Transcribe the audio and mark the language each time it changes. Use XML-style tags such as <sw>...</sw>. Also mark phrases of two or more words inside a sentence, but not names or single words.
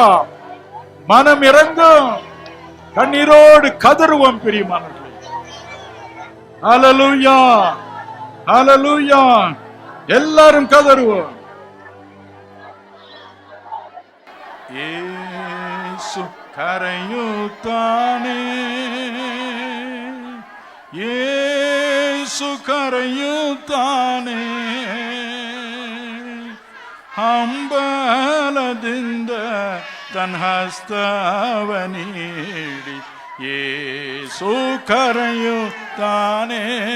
<ta>மனம் இறங்கும். கண்ணீரோடு கதறுவோம் பிரியமானவர்களே. ஹல்லேலூயா, ஹல்லேலூயா. எல்லாரும் கதறுவோம். இயேசு கரையுத்தானே</ta> <kn>ಯೇಸು ಕರೆಯುತ್ತಾನೆ, ಹಂಬಲದಿಂದ ತನ್ನ ಹಸ್ತವ ನೀಡಿ ಯೇಸು ಕರೆಯುತ್ತಾನೆ,</kn>